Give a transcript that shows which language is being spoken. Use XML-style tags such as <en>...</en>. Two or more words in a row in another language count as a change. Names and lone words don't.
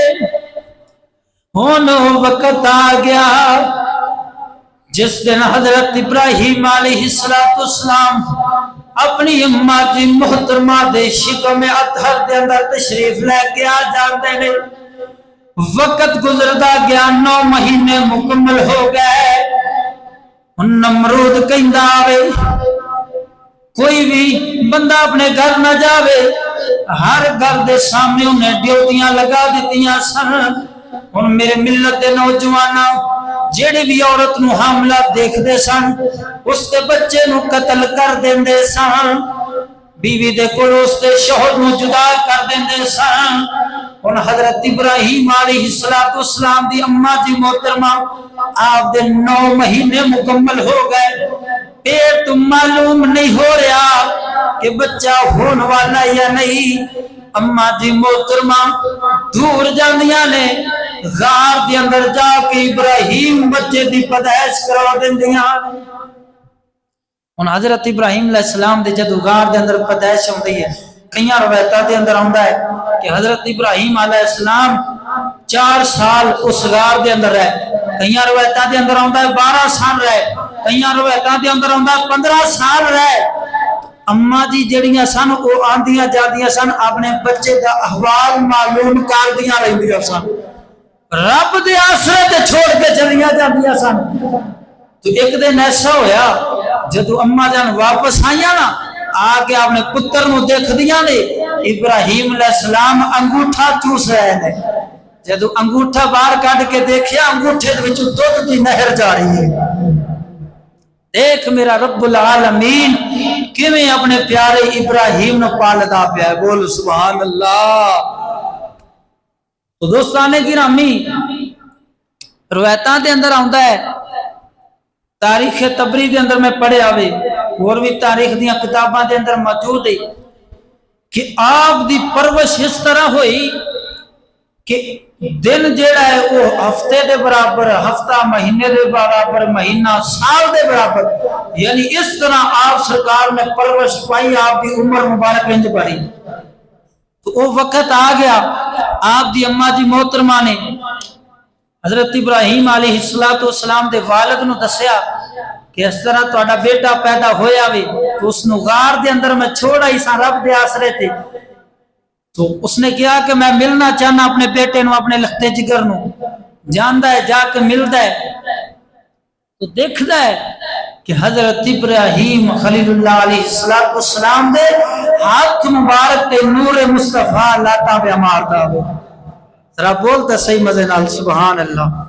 <pa>ہونو وقت آ گیا جس دن حضرت ابراہیم علیہ السلام اپنی اماں دی محترمہ دے شکم اطہر دے اندر تشریف لے کے آ جاندے نے۔ وقت گزردا گیا، 9 مہینے مکمل ہو گئے۔ نمرود کہندا وے کوئی بھی بندہ اپنے گھر نہ جاوے، ہر گھر دے سامنے انہیں ڈیوٹیاں لگا دیتیاں سن۔ ہن میرے ملت دے نوجواناں جیڑی بھی عورت نو حاملہ دیکھ دے سن اس کے بچے نو قتل کر دین دے سن، بیوی دے کول اس دے شوہر نو جدا کر دین دے سن۔ ہن حضرت ابراہیم علیہ السلام دی اماں جی محترمہ آپ دے 9 مہینے مکمل ہو گئے۔ پیٹ تو معلوم نہیں ہو رہا کہ بچہ ہونے والا یا نہیں۔ اما جی محترمہ دور جاندیاں نے غار دے اندر جا کے ابراہیم بچے دی پیدائش کرا دیندیاں۔ ہن حضرت ابراہیم علیہ السلام دے جدو غار دے اندر پیدائش ہوندی ہے، کئی روایتاں دے اندر آندا ہے کہ حضرت ابراہیم علیہ السلام 4 سال اس غار دے اندر رہے، کئی روایتاں دے اندر آندا ہے 12 سال رہے، کئی روایتاں دے اندر آندا ہے 15 سال رہے۔ اما جی جڑیاں سن او آندیاں جاندیاں سن، اپنے بچے دا احوال معلوم کردیاں رہندیاں سن، رب دے آسرے تے چھوڑ کے چلیاں جاندیاں سن۔ تو ایک دن ایسا ہویا جدو اما جان واپس آئیاں نا، آ کے اپنے پتر نو دیکھ دیاں نے ابراہیم علیہ السلام انگوٹھا چوس رہے ہیں۔ جدو انگوٹھا باہر کٹ کے دیکھیا، انگوٹھے دے وچوں دودھ دی نہر جا رہی ہے۔ دیکھ میرا رب العالمین کیویں اپنے پیارے ابراہیم نو پالدا پیا ہے، بول</pa> <ar>سبحان اللہ۔</ar> <pa>تو دوستانے گرامی روایتاں دے اندر آندا ہے، تاریخ تبری دے اندر میں پڑھیا ہوئے اور بھی تاریخ دیاں کتاباں دے اندر موجود ہے کہ آپ دی پرورش اس طرح ہوئی کہ دن جیڑا ہے وہ ہفتے دے برابر، ہفتہ مہینے دے برابر، مہینہ سال دے برابر، یعنی اس طرح آپ سرکار نے پرورش پائی، آپ دی عمر مبارک انج بڑھی۔ تو وہ وقت آ گیا، آپ دی اما جی محترمہ نے حضرت ابراہیم علیہ السلام دے والد نو دسیا کہ اس طرح تہاڈا بیٹا پیدا ہویا وے، تو اس نو غار دے اندر میں چھوڑا ہی سا رب دے آسرے تے۔ تو اس نے کہا کہ میں ملنا چاہنا اپنے بیٹے نو، اپنے لختے جگر نو، جاندا ہے جا کے ملدا ہے۔ تو دیکھدا ہے کہ حضرت ابراہیم خلیل اللہ علیہ السلام دے ہاتھ مبارک تے نور مصطفیٰ لاتا پہ ماردا ہو۔ ذرا بولتا صحیح مزے نال</pa> <ar>سبحان اللہ۔</ar>